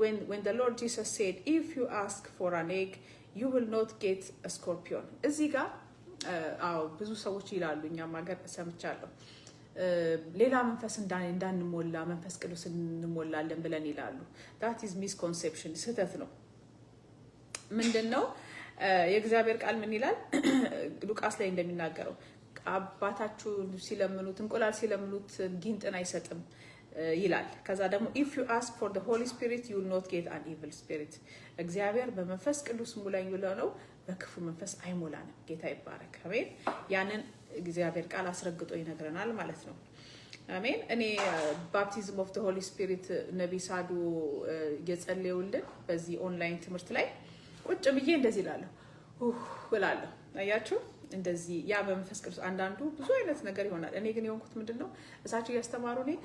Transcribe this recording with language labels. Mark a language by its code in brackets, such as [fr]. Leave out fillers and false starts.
[en] When the Lord Jesus said, if you ask for an egg, you will not get a scorpion. [am] እዚህ ጋር ብዙ ሰዎች ይላሉ፣ እኛም ሀገር ሰምቻለሁ፣ ሌላ መንፈስ እንዳንሞላ መንፈስ ቅዱስ እንሞላለን ብለን ይላሉ። [en] that is misconception [am] ስህተት ነው። ምንድነው የእግዚአብሔር ቃል ምን ይላል? ሉቃስ ላይ እንደሚናገረው አባታችሁ ሲለምኑት እንቁላል ሲለምኑት ጊንጥን አይሰጥም ይላል። ከዛ ደግሞ [en] if you ask for the Holy Spirit you will not get an evil spirit. [am] እግዚአብሔር በመንፈስ ቅዱስ ሙላኝ ብለው በክፉ መንፈስ አይሞላንም። ጌታ ይባረክ። አሜን። ያንን እግዚአብሔር ቃል አስረግጦ ይነግረናል ማለት ነው። አሜን። እኔ ባፕቲዝም ኦፍ ዘ ሆሊ ስፒሪት ነብይ ሳዱ የጸለዩልን በዚህ ኦንላይን ትምህርት ላይ ቁጭ ብዬ እንደዚህ እላለሁ። አያችሁ እንደዚህ ያ በመንፈስ ቅዱስ አንዳንዱ ብዙ አይነት ነገር ይሆናል። እኔ ግን የሆንኩት ምንድነው እሳቸው ያስተማሩ